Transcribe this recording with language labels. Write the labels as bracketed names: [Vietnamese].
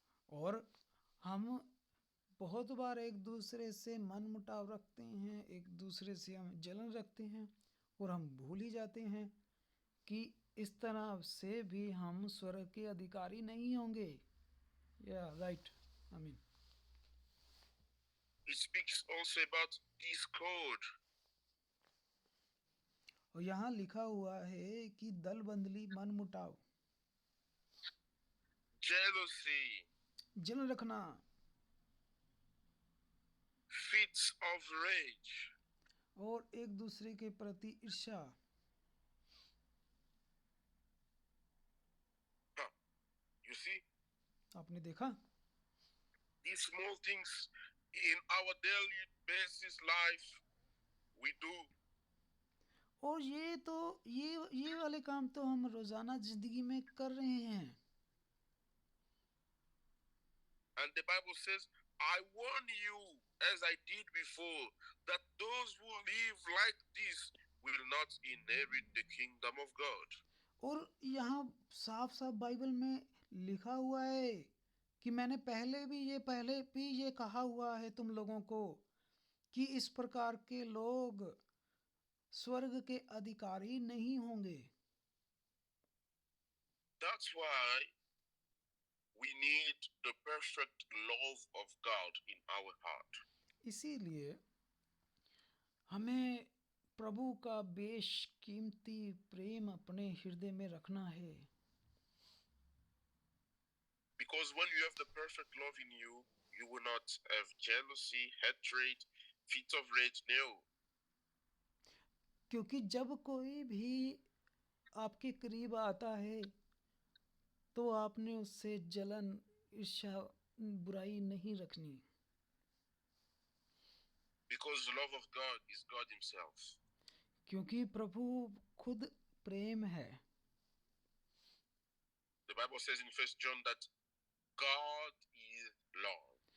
[Hindi] और हम बहुत बार एक दूसरे से मन मुटाव रखते हैं, एक दूसरे से हम जलन रखते हैं और हम भूल ही जाते हैं कि इस तरह से भी हम स्वर्ग के अधिकारी नहीं होंगे। राइट, आमीन। [English] It speaks also about discord. [Hindi] और यहाँ लिखा हुआ है कि दलबंदी, मन मुटाव, [English] jealousy, [Hindi] जलन रखना, [English] fits of rage, [Hindi] और एक दूसरे के प्रति ईर्ष्या। [English] You see? [Hindi] आपने देखा? [English] These small things in our daily basis life we do. [Hindi] और ये वाले काम तो हम रोजाना जिंदगी में कर रहे हैं। [English] And the Bible says, I warn you, as I did before, that those who live like this will not inherit the kingdom of God. [Hindi] और यहाँ साफ साफ बाइबल में लिखा हुआ है कि मैंने पहले भी ये कहा हुआ है तुम लोगों को कि इस प्रकार के लोग स्वर्ग के अधिकारी नहीं होंगे. [English] That's why we need the perfect love of God in our heart. [Hindi] इसीलिए हमें प्रभु का बेशकीमती प्रेम अपने हृदय में रखना है. [English] Because when you have the perfect love in you, you will not have jealousy, hatred, fits of rage. No. [Hindi] क्योंकि जब कोई भी आपके करीब आता है तो आपने उससे जलन, ईर्ष्या, बुराई नहीं रखनी. [English] Because the love of God is God Himself. [Hindi] क्योंकि प्रभु खुद प्रेम है. [English] The Bible says in 1 John that God is love.